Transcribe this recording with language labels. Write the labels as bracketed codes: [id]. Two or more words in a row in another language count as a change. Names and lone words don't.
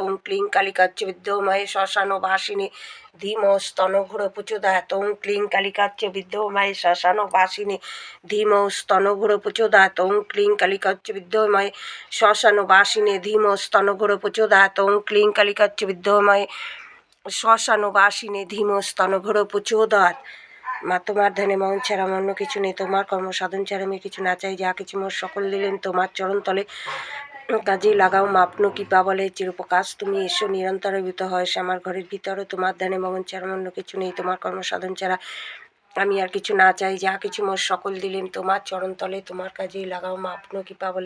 [sa] ओं क्लीं कालिकाच्च विद्महे श्मशानवासिने धीमस्तनघोर प्रचोदयात्। ओं क्लीं कालिकाच्च विद्महे श्मशानवासिने धीमस्तनघोर प्रचोदयात्। ओं क्लीं कालिकाच्च विद्महे श्मशानवासिने धीमस्तनघोर प्रचोदयात्। ओं क्लीं कालिकाच्च विद्महे শ্মশানবাসিনী ধীমস্তনঘোর প্রচোদয়াৎ। [bn] মা তোমার ধ্যানে মন ছাড়া আমার অন্য কিছু নেই, তোমার কর্মসাধন ছাড়া আমি কিছু না চাই, যা কিছু মোর সকল দিলেন তোমার চরণ তলে কাজে লাগাও মা আপনো কৃপা বলে চিরপ্রকাশ তুমি এসো নিরন্তর ভূত হয়েছে আমার ঘরের ভিতরে, তোমার ধ্যানে মন ছাড়া আমার অন্য কিছু নেই, তোমার কর্মসাধন ছাড়া আমি আর কিছু না চাই, যা কিছু মোর সকল দিলেন তোমার চরণ তলে তোমার কাজেই লাগাও মা আপনো কৃপা বলে।